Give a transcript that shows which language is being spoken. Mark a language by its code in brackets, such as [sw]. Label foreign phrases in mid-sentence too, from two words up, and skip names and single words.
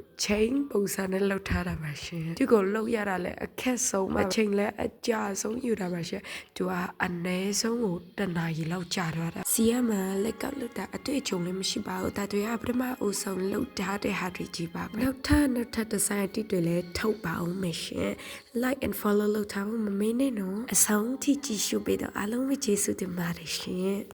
[my] chain ပုံစံနဲ့လောက်ထားတာပါရှင်ဒီကိုလောက်ရတာလဲအခက်ဆုံးအချိန်လဲအကြာဆုံးယူတာပါရှင်သူကအနည်းဆုံးကိုတနာရီလောက်ကြာတော့တာစီရမလက်ကောက်လောက်တာအတွေ့အကြုံလည်းမရှိပါဘူးဒါတွေကပထမအဦးဆုံးလောက်ထားတဲ့ဟာတွေကြီးပါနောက်ထပ်ဒီဇိုင်းအတိတွေလည်းထုတ်ပါအောင်မယ်ရှင် [en] like and follow [my] လုပ်ထားဖို့မမေ့နဲ့နော်အဆုံးထိကြည့်ရှုပေးတော့အားလုံးပဲကျေးဇူးတင်ပါတယ်ရှင်